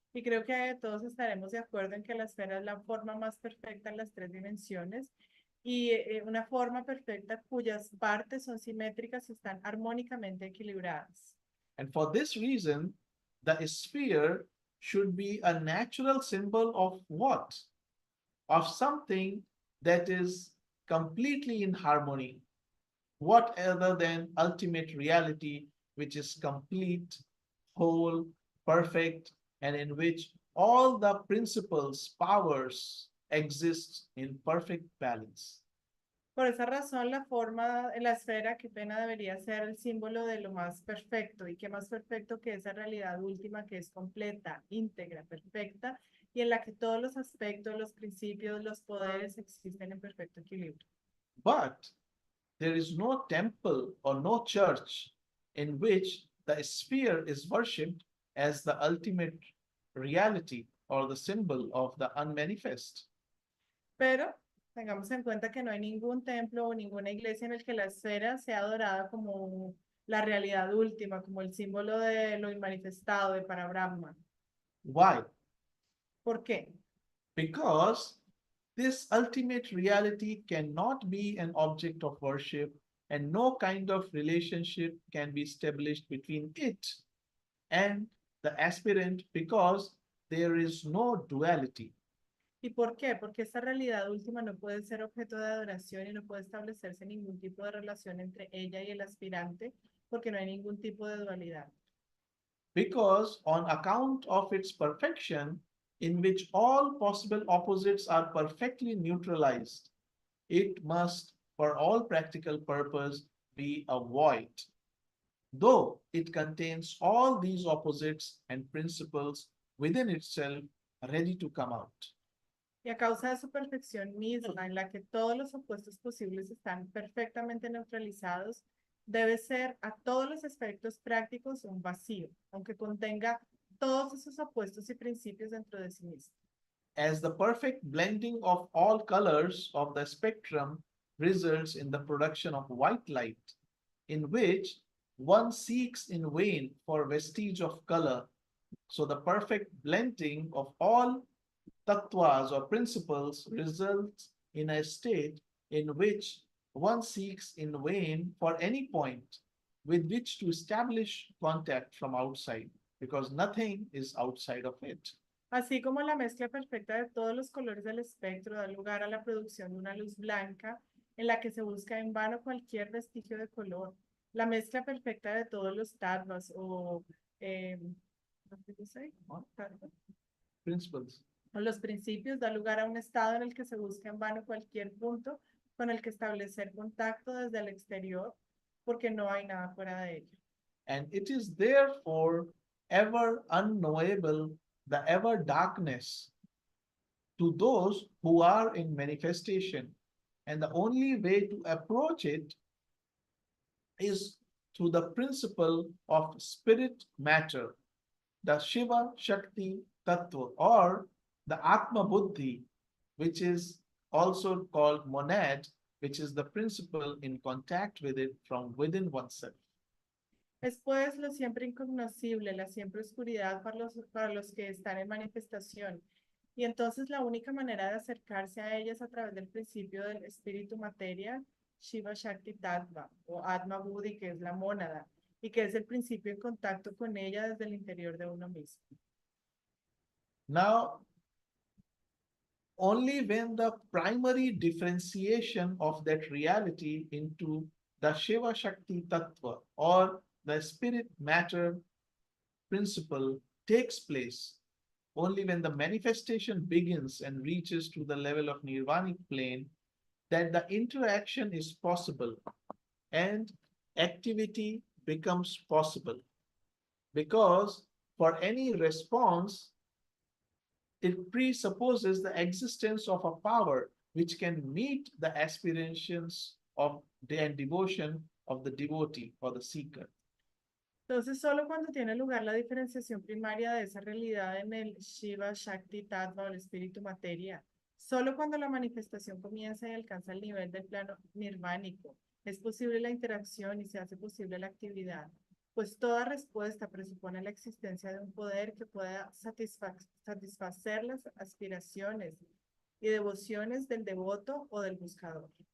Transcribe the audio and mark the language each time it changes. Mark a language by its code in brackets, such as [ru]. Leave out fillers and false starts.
[es] Y creo que todos estaremos de acuerdo en que la esfera es la forma más perfecta en las tres dimensiones y una forma perfecta cuyas partes son simétricas y están armónicamente equilibradas. [en] And for this reason, the sphere should be a natural symbol of what? Of something that is completely in harmony. What other than ultimate reality, which is complete, whole, perfect, and in which all the principles, powers exist in perfect balance. [es] Por esa razón, la esfera, qué pena, debería ser el símbolo de lo más perfecto. Y qué más perfecto que esa realidad última que es completa, íntegra, perfecta, y en la que todos los aspectos, los principios, los poderes existen en perfecto equilibrio. [en] But there is no temple or no church in which the sphere is worshipped as the ultimate reality or the symbol of the unmanifest. [es] Pero tengamos en cuenta que no hay ningún templo o ninguna iglesia en el que la esfera sea adorada como la realidad última, como el símbolo de lo inmanifestado, de Parabrahma. [en] Why? [es] ¿Por qué? [en] Because this ultimate reality cannot be an object of worship, and no kind of relationship can be established between it and the aspirant, because there is no duality. [es] ¿Y por qué? Porque esta realidad última no puede ser objeto de adoración y no puede establecerse ningún tipo de relación entre ella y el aspirante, porque no hay ningún tipo de dualidad. [en] Because on account of its perfection, in which all possible opposites are perfectly neutralized, it must, for all practical purpose, be a void, though it contains all these opposites and principles within itself ready to come out. [es] Y a causa de su perfección misma, en la que todos los opuestos posibles están perfectamente neutralizados, debe ser a todos los aspectos prácticos un vacío, aunque contenga todos esos opuestos y principios dentro de sí mismo. [en] As the perfect blending of all colors of the spectrum results in the production of white light, in which one seeks in vain for vestige of color, so the perfect blending of all tattvas or principles results in a state in which one seeks in vain for any point with which to establish contact from outside, because nothing is outside of it. [es] Así como la mezcla perfecta de todos los colores del espectro da lugar a la producción de una luz blanca en la que se busca en vano cualquier vestigio de color, la mezcla perfecta de todos los tattvas o [en] what did you say? Tattva. Principles. [es] Los principios da lugar a un estado en el que se busca en vano cualquier punto con el que establecer contacto desde el exterior, porque no hay nada fuera de ello. [en] And it is therefore ever unknowable, the ever darkness to those who are in manifestation. And the only way to approach it is through the principle of spirit matter, the Shiva Shakti Tattva, or the Atma Buddhi, which is also called monad, which is the principle in contact with it from within oneself. [es] Es pues lo siempre incognoscible, la siempre oscuridad para los que están en manifestación. Y entonces la única manera de acercarse a ellas a través del principio del espíritu materia, Shiva Shakti Tattva, o Atma Buddhi, que es la mónada, y que es el principio en contacto con ella desde el interior de uno mismo. [en] Now, only when the primary differentiation of that reality into the Shiva Shakti Tattva or the spirit matter principle takes place, only when the manifestation begins and reaches to the level of nirvanic plane, that the interaction is possible and activity becomes possible. Because for any response, it presupposes the existence of a power which can meet the aspirations of and devotion of the devotee or the seeker. [es] Entonces, solo cuando tiene lugar la diferenciación primaria de esa realidad en el Shiva Shakti Tattva o el espíritu materia, solo cuando la manifestación comienza y alcanza el nivel del plano nirvánico, es posible la interacción y se hace posible la actividad, pues toda respuesta presupone la existencia de un poder que pueda satisfacer las aspiraciones y devociones del devoto o del buscador.